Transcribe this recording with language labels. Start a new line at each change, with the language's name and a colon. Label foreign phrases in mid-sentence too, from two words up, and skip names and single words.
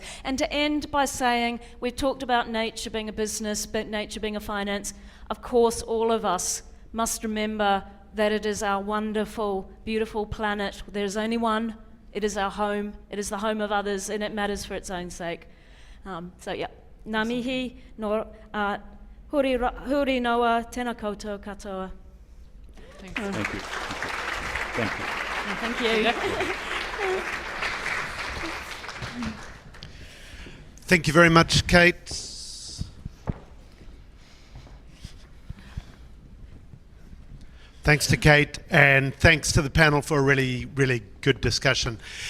English: And to end by saying, we've talked about nature being a business, but nature being a finance. Of course, all of us must remember that it is our wonderful, beautiful planet. There's only one. It is our home. It is the home of others, and it matters for its own sake. So yeah,
Māori: ngā mihi, no, huri noa, tēnā koutou katoa.
English: Thank you. Thank you. Thank you. Thank you very much, Kate. Thanks to Kate, and thanks to the panel for a really, really good discussion.